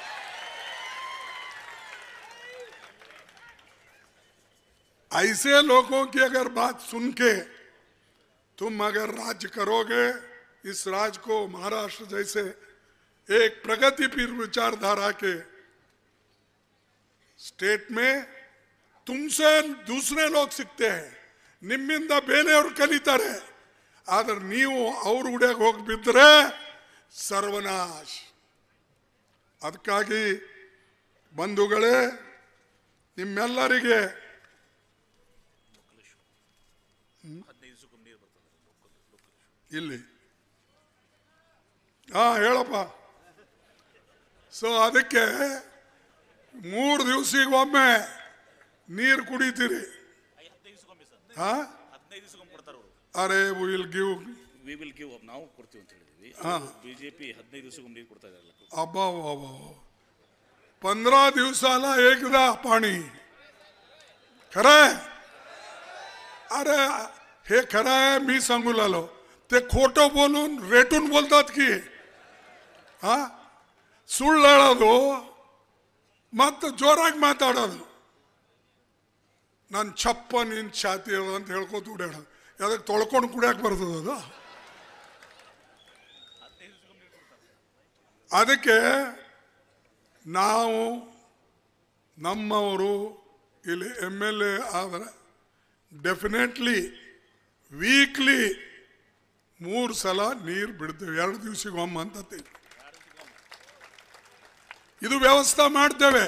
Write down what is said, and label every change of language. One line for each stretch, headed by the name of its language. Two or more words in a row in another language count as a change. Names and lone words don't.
Hindi: ऐसे लोगों की अगर बात सुन के तुम अगर राज्य करोगे, इस राज्य को महाराष्ट्र जैसे एक प्रगतिशील विचारधारा के स्टेट में तुमसे दूसरे लोग सीखते हैं.
Kannada: निम्मिंದ ಬೇರೆಯವರು ಕಲಿತಾರೆ, ಆದ್ರೆ ನೀವು ಅವ್ರ ಉಡ್ಯಾಗ ಹೋಗಿ ಬಿದ್ದರೆ ಸರ್ವನಾಶ. ಅದಕ್ಕಾಗಿ ಬಂಧುಗಳೇ, ನಿಮ್ಮೆಲ್ಲರಿಗೆ ಇಲ್ಲಿ ಹೇಳಪ್ಪ. ಸೊ ಅದಕ್ಕೆ 3 ದಿವಸಕ್ಕೊಮ್ಮೆ ನೀರು ಕುಡಿತೀರಿ.
English: are will give
Kannada: ನಾವು ಕೊಡ್ತೀವಿ ಅಂತ ಹೇಳಿದ್ವಿ. ಬಿಜೆಪಿ 15 ದಿವಸಕ್ಕೊಮ್ಮೆ ನೀರು ಕೊಡ್ತಾ ಇದ್ದಾರೆ.
Marathi: अब्बा 15 दिवसाला एकदा पाणी. खरं आहे? अरे हे खरं आहे, मी सांगू लागलो. ते खोटं बोलून रेटून बोलतात की
Kannada: ಸುಳ್ಳು ಹೇಳೋದು ಮತ್ತು ಜೋರಾಗಿ ಮಾತಾಡೋದು. ನಾನು ಚಪ್ಪ ನಿನ್ ಛಾತಿ ಅದ ಅಂತ ಹೇಳ್ಕೊತ ಉಡ್ಯಾಡೋದು. ಯಾವ್ದಕ್ಕೆ ತೊಳ್ಕೊಂಡು ಕುಡಿಯಕ್ಕೆ ಬರ್ತದ ಅದು? ಅದಕ್ಕೆ ನಾವು ನಮ್ಮವರು ಇಲ್ಲಿ MLA ಆದರೆ
English: definitely weekly
Kannada: 3 ಸಲ ನೀರು ಬಿಡ್ತೇವೆ, 2 ದಿವಸಕ್ಕೊಮ್ಮೆ ಅಂತ ಇದು ವ್ಯವಸ್ಥೆ ಮಾಡ್ತೇವೆ.